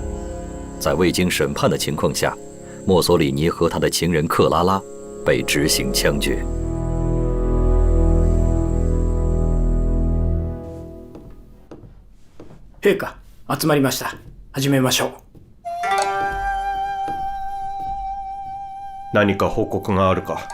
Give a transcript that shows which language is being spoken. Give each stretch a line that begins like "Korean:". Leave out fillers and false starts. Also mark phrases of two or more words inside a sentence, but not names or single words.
Chinese: 在未经审判的情况下，墨索里尼和他的情人克拉拉被执行枪决。
Japanese: 陛下、集まりました。始めましょう。何か報告があるか？